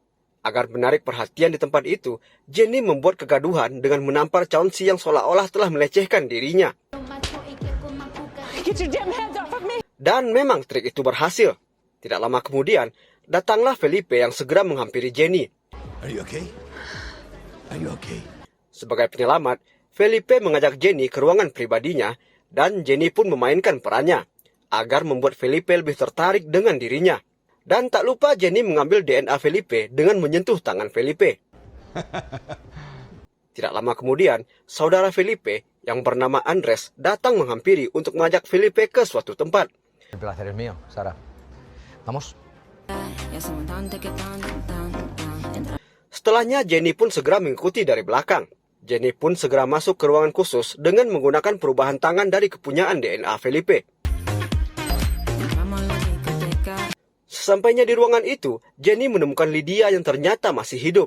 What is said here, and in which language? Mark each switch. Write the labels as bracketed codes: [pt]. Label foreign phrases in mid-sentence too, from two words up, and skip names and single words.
[id] Agar menarik perhatian di tempat itu, Jenny membuat kegaduhan dengan menampar Chauncey yang seolah-olah telah melecehkan dirinya. Dan memang trik itu berhasil. Tidak lama kemudian, datanglah Felipe yang segera menghampiri Jenny. [en] Are you okay? Are you okay? [id] Sebagai penyelamat, Felipe mengajak Jenny ke ruangan pribadinya dan Jenny pun memainkan perannya agar membuat Felipe lebih tertarik dengan dirinya. Dan tak lupa Jenny mengambil DNA Felipe dengan menyentuh tangan Felipe. Tidak lama kemudian, saudara Felipe yang bernama Andres datang menghampiri untuk mengajak Felipe ke suatu tempat. [es] El placer es mío, Sara. Vamos. [id] Setelahnya Jenny pun segera mengikuti dari belakang. Jenny pun segera masuk ke ruangan khusus dengan menggunakan perubahan tangan dari kepunyaan DNA Felipe. Sesampainya di ruangan itu, Jenny menemukan Lydia yang ternyata masih hidup.